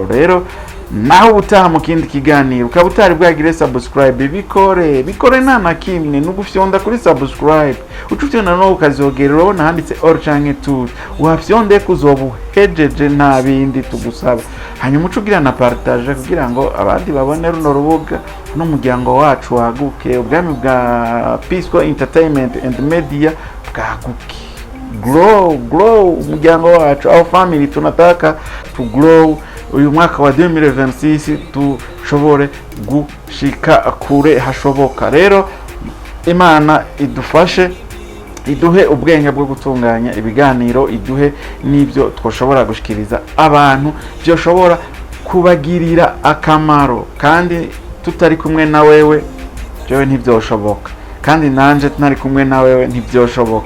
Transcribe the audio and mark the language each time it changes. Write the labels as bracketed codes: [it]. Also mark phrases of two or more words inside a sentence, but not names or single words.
[rn] Rero naho utaha mu kindi kiganiro ukaba utari bwagire subscribe, bikore nta na kimwe n'ugufyonda kuri subscribe, ucufyona no ukazogera urabona handitse all canke tool, wafyonde kuzobuhejeje nta bindi tugusaba. Hanyuma ucugira na partage kugira ngo abandi babone runo rubuga n'umuryango wacu waguke, ubwami bwa Peaceful Entertainment and Media bwaguke. Grow umuryango wacu, [en] our family tunataka to grow. [rn] Uyu mwaka wa 2026 tushobore gushika kure hashoboka. Rero Imana idufashe iduhe ubwenge bwo gutunganya ibiganiro, iduhe n'ibyo twoshobora gushikiriza abantu byoshobora kubagirira akamaro, kandi tutari kumwe na wewe byo ntibyoshoboka, kandi nanje tunari kumwe na wewe ntibyoshoboka.